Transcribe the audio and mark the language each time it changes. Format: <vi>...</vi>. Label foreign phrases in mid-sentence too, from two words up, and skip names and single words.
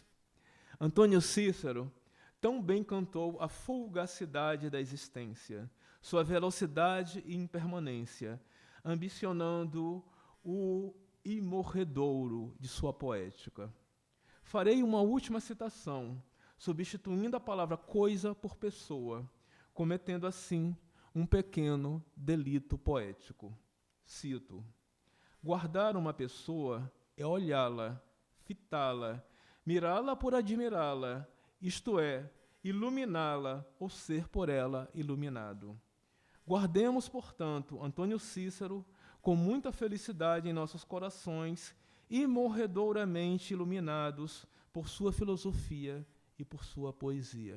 <pt>Antônio Cícero tão bem cantou a fugacidade da existência, sua velocidade e impermanência, ambicionando o imorredouro de sua poética. Farei uma última citação, substituindo a palavra coisa por pessoa, cometendo assim um pequeno delito poético. Cito: guardar uma pessoa é olhá-la, fitá-la, mirá-la por admirá-la, isto é, iluminá-la ou ser por ela iluminado. Guardemos, portanto, Antônio Cícero com muita felicidade em nossos corações imorredouramente iluminados por sua filosofia e por sua poesia.</pt>